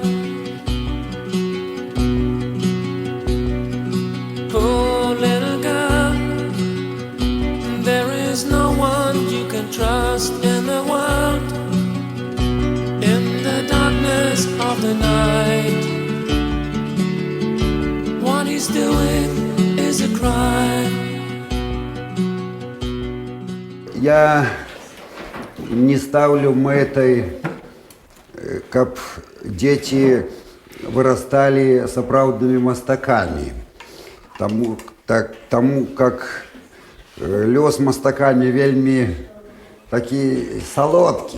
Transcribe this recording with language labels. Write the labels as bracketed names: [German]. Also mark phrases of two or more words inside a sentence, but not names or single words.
[English] Poor little girl, there is no one you can trust in the world. In the darkness of the night, what he's doing is a crime. [Belarusian] Я не ставлю мэтай, каб дзеці вырасталі сапраўднымі мастакамі. Таму как лёс мастака не вельмі такі салодкі.